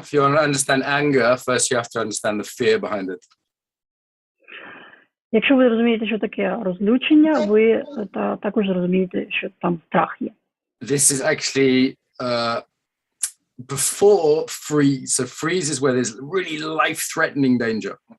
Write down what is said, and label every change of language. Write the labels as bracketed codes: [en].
[en] If you want to understand anger, first you have to understand the fear behind it. [uk] Якщо ви розумієте, що таке розлючення, ви також розумієте, що там страх є. [en] This is actually before freeze. So freeze is where there's really life-threatening danger.